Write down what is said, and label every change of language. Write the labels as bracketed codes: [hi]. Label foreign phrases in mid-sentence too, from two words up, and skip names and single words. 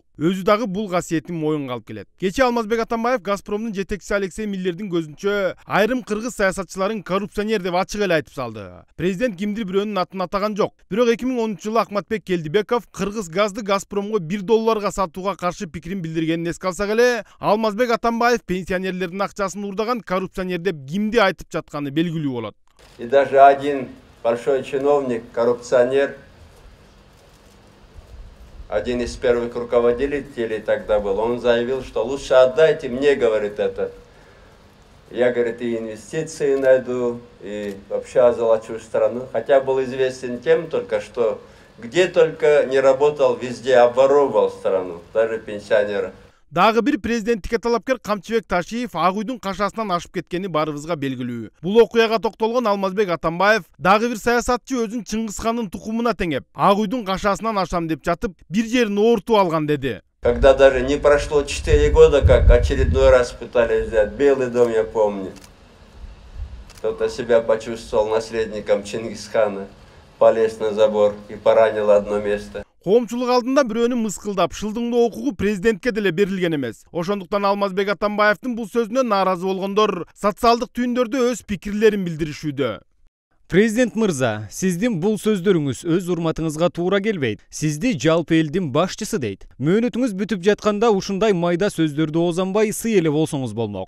[ky] Өзү дагы бул касиетин моюнга алып келет. Кечээ Алмазбек Атамбаев Газпромдун жетекчиси Алексей Миллердин көзүнчө айрым кыргыз саясатчыларын коррупционер деп ачык эле айтып салды. Президент кимдир бирөөнүн атын атаган жок. Бирок 2010-жылы Акматбек Келдибеков Кыргыз газды Газпромго $1 сатууга каршы пикирин билдиргенин эске алсак эле, Алмазбек Атамбаев пенсионерлердин акчасын урдаган коррупционер деп кимди айтып жатканы белгилүү болот. [ru] И даже один большой чиновник, коррупционер, один из первых руководителей тогда был, он заявил, что лучше отдайте мне, говорит, это. Я, говорит, и инвестиции найду, и вообще озолочу страну. Хотя был известен тем только, что где только не работал, везде обворовывал страну, даже пенсионера. [ky] Дагы бир президенттикке талапкер Камчыбек Ташиев Ак Үйдүн кашасынан ашып кеткени баарыбызга белгилүү. Бул окуяга токтолгон Алмазбек Атамбаев дагы бир саясатчы өзүн Чыңгызхандын тукумуна теңеп, Ак Үйдүн кашасынан ашам деп жатып, бир жерин оорутуп алган деди. [ru] Когда даже не прошло 4 года, как очередной раз пытались взять Белый дом, я помню. Кто-то себя почувствовал наследником Чингисхана, полез на забор и поранил одно место. [ky] Коомчулук алдында бирөөнү мыскылдап, шылдыңдоо окугу президентке деле берилген эмес. Ошондуктан Алмазбек Атамбаевдин бул сөзүнө нааразы болгондор социалдык түйүндөрдө өз пикирлерин билдиришүүдө. Президент мырза, сиздин бул сөздөрүңүз өз урматыңызга туура келбейт. Сизди жалпы элдин башчысы дейт. Мөөнөтүңүз бүтүп жатканда ушундай майда сөздөрдү оозанбай сый эле болсоңуз болмок.